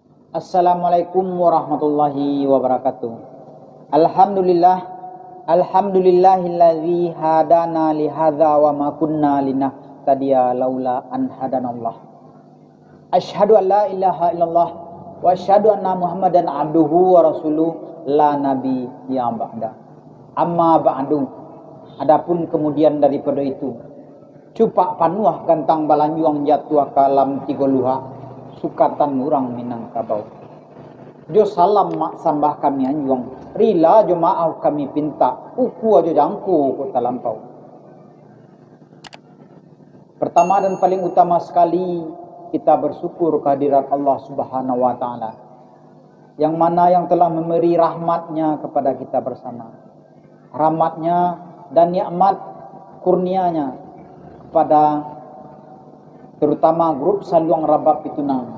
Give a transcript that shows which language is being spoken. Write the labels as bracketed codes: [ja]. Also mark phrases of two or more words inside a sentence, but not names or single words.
[ar] السلام عليكم ورحمة الله وبركاته. الحمد لله، الحمد لله الذي هدانا لهذا وما كنا لنهتدي لولا أن هدانا الله. أشهد أن لا إله إلا الله وأشهد أن محمدا عبده ورسوله لا نبي بعد. أما بعد. [id] Adapun kemudian daripada itu, [min] cupak panuah gantang balanjuang jatuh kalam tiga luha. Sukatan murang Minangkabau. Jo salam mak sambah kami anjuang. Rila jo maaf kami pinta. Uku aja jangku kota lampau. [id] Pertama dan paling utama sekali, kita bersyukur kehadirat Allah [ar] سبحانه وتعالى, [id] yang mana yang telah memberi rahmatnya kepada kita bersama. Rahmatnya dan nikmat kurnianya kepada terutama grup Saluang Rabab Pitunang.